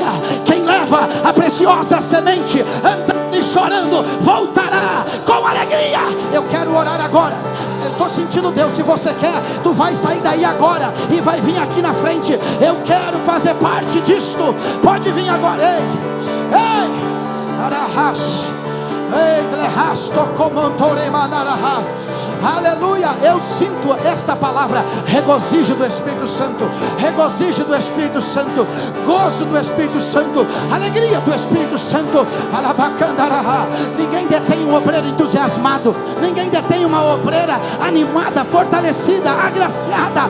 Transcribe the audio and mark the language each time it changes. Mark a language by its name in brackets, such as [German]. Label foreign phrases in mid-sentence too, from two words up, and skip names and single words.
[Portuguese] Quem leva a preciosa semente, andando e chorando, voltará com alegria. Eu quero orar agora. Eu estou sentindo Deus. Se você quer, tu vai sair daí agora e vai vir aqui na frente. Eu quero fazer parte disto. Pode vir agora. Ei, ei, arahas, ei, lehasto comantore manaraha. Aleluia, eu sinto esta palavra: regozijo do Espírito Santo, regozijo do Espírito Santo, gozo do Espírito Santo, alegria do Espírito Santo. Alabacandaraha. Ninguém detém um obreiro entusiasmado, ninguém detém uma obreira animada, fortalecida, agraciada.